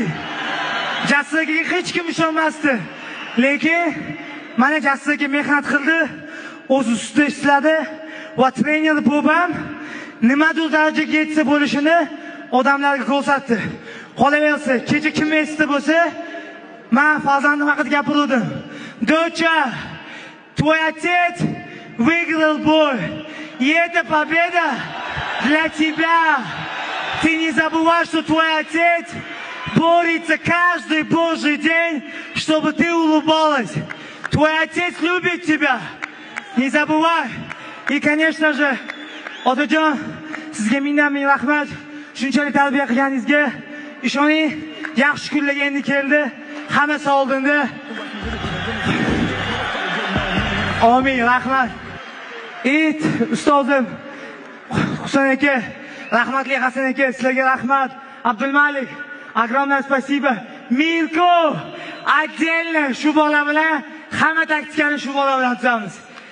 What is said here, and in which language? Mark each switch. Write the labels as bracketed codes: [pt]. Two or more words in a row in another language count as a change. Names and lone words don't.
[uz] Jasur akaga hech kim ishonmasdi. Lekin mana Jasur aka mehnat qildi, o'z ustida ishladi va trener bo'lib ham nimadir darajaga yetsa bo'lishini odamlarga ko'rsatdi. Qolaversa, kecha kim esda bo'lsa, men farzandim haqida gapirdim. [ru] Доча, твой отец выиграл бой. И эта победа для тебя. Ты не забывай, что твой отец борется каждый божий день, чтобы ты улыбалась. Твой отец любит тебя. Не забывай. И, конечно же, [uz] Otajon, sizga ming rahmat. Shunchalik tarbiya qilganingizga ishoning, yaxshi kunlarga endi keldi. Hammasi oldinda. Amin, rahmat. Ustozim Husan aka, rahmatli Hasan aka, sizlarga rahmat. Abdulmalik, [ru] огромное спасибо. [uz] Mirko, отдельно shu bola bilan hamma taktikani shu bola bilan tuzamiz.